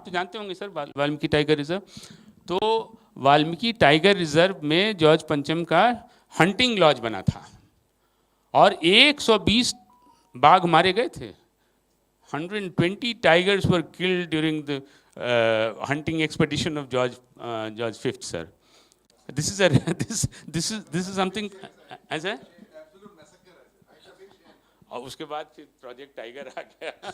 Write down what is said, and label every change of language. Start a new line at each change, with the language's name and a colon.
Hindi: आप तो जानते होंगे सर वाल्मीकि टाइगर रिजर्व। तो वाल्मीकि टाइगर रिजर्व में जॉर्ज पंचम का हंटिंग लॉज बना था और 120 बाघ मारे गए थे।
English: 120 tigers were killed during the hunting expedition of George V, sir. This is something as a
Hindi: और उसके बाद फिर प्रोजेक्ट टाइगर आ गया।